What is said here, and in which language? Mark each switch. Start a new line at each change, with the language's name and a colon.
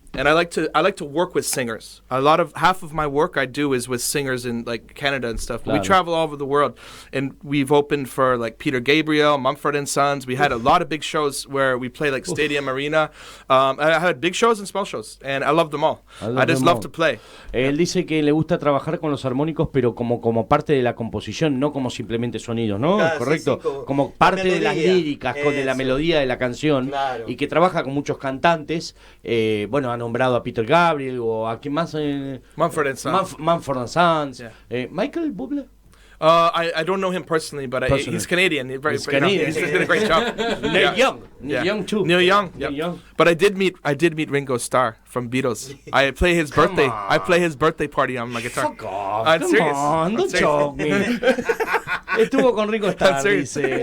English: and I like to work with singers. Half of my work I do is with singers in like Canada and stuff.
Spanish: Claro.
English: We travel all over the world, and we've opened for like Peter Gabriel, Mumford and Sons. We had a lot of big shows where we play like Stadium Arena. I had big shows and small shows, and I love them all. I just love to play.
Spanish: Él dice que le gusta trabajar con los armónicos, pero como parte de la composición, no como simplemente sonidos, ¿no? Correcto. Sí, como parte de las líricas, de la melodía de la canción, claro. Y que trabaja con muchos cantantes. Bueno, ha nombrado a Peter Gabriel o a quién más.
English: Mumford and Sons. Mumford and Sons. Yeah. Michael Bublé. I don't know him personally, but he's Canadian. He's Canadian. He's did a great job. Neil Young. Neil Young too. Neil Young. Yep. Neil Young. But I did meet Ringo Starr from Beatles. I play his birthday. I play his birthday party on my guitar. Fuck off. Come on, don't choke me.
Spanish: Estuvo con Ringo Starr, dice.